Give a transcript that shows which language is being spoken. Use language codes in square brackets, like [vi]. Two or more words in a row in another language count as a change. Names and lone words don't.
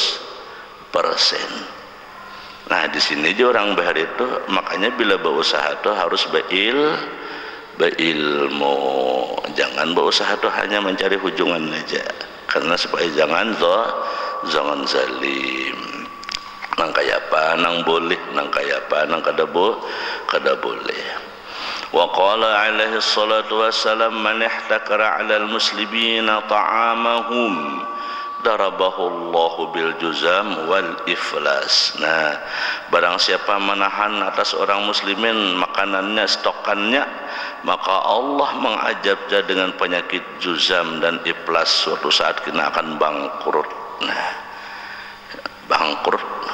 [bjn] Nah di sini aja orang bahar itu, makanya bila berusaha itu harus berilmu, jangan berusaha itu hanya mencari hujungan aja, karena supaya jangan zalim. Nang kaya apa, nang boleh, nang kaya apa, nang kada boleh. [ar] وقال عليه الصلاة والسلام من احتكر على المسلمين طعامهم ضربه الله بالجذام والإفلاس. [id] Nah, barang siapa menahan atas orang muslimin makanannya, stokannya, maka Allah mengajabnya dengan penyakit juzam dan iflas. Suatu saat kita akan bangkrut. Nah, bangkrut.